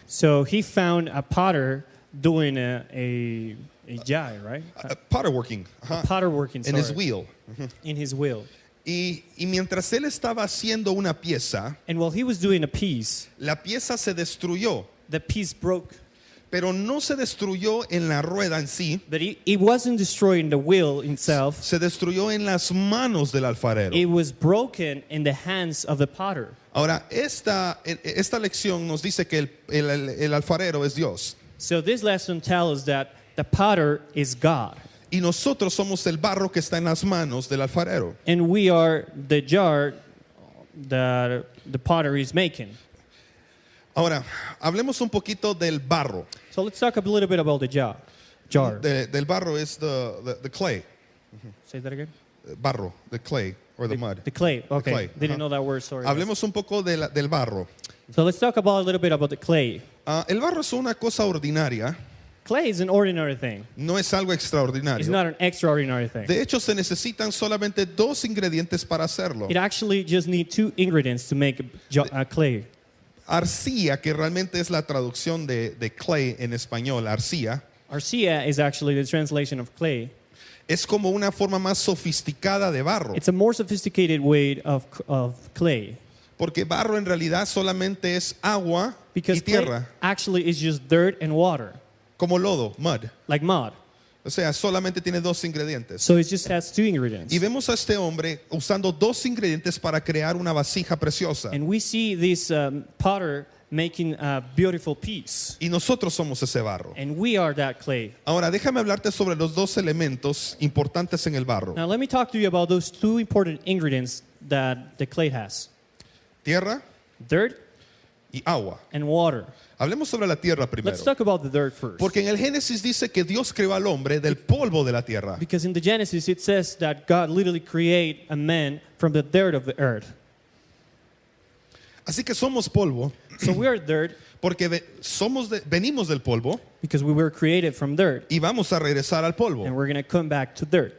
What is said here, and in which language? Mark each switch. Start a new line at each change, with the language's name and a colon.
English: So he found a potter doing a jai, right? Potter working, ajá, Potter working, en his sorry, wheel. in his wheel.
Spanish: Y mientras él estaba haciendo una pieza,
English: And while he was doing a piece,
Spanish: la pieza se destruyó,
English: the piece broke.
Spanish: pero no se destruyó en la rueda en sí,
English: But it wasn't destroying the wheel itself.
Spanish: se destruyó en las manos del alfarero.
English: It was broken in the hands of the potter.
Spanish: Ahora, esta lección nos dice que el alfarero es Dios
English: So this lesson tells us that the potter is God.
Spanish: y nosotros somos el barro que está en las manos del alfarero.
English: And we are the jar that the potter is making.
Spanish: Ahora, hablemos un poquito del barro.
English: So let's talk a little bit about the jar.
Spanish: Del barro es
English: the clay. Say that again. Barro, the clay or the mud. The clay. Okay. clay, Didn't ajá. know that word, sorry.
Spanish: Hablemos un poco del barro.
English: So let's talk about a little bit about the clay.
Spanish: El barro es una cosa ordinaria,
English: Clay is an ordinary thing.
Spanish: no es algo
English: It's
Spanish: extraordinario.
English: not an extraordinary thing.
Spanish: De hecho, se necesitan solamente dos ingredientes para hacerlo.
English: It actually just needs 2 ingredients to make clay.
Spanish: Arcilla, que realmente es la traducción de clay en español, arcilla,
English: Arcilla is actually the translation of clay.
Spanish: es como una forma más sofisticada de barro.
English: It's a more sophisticated way of clay.
Spanish: Porque barro en realidad solamente es agua
English: Because
Spanish: y
English: clay
Spanish: tierra,
English: actually is just dirt and water,
Spanish: como lodo, mud.
English: like mud.
Spanish: O sea, solamente tiene dos ingredientes.
English: So it just has 2 ingredients.
Spanish: Y vemos a este hombre usando dos ingredientes para crear una vasija preciosa.
English: And we see this potter making a beautiful piece.
Spanish: Y nosotros somos ese barro.
English: And we are that clay.
Spanish: Ahora, déjame hablarte sobre los dos elementos importantes en el barro.
English: Now let me talk to you about those 2 important ingredients that the clay has.
Spanish: Tierra
English: Dirt
Spanish: y agua.
English: and water.
Spanish: Hablemos sobre la tierra primero.
English: Let's talk about the dirt first.
Spanish: Porque en el Génesis dice que Dios creó al hombre del polvo de la tierra.
English: Because in the Genesis it says that God literally created a man from the dirt of the earth.
Spanish: Así que somos polvo,
English: So we are dirt,
Spanish: Porque venimos del polvo
English: because we were created from dirt,
Spanish: y vamos a regresar al
English: and
Spanish: polvo
English: we're going to come back to dirt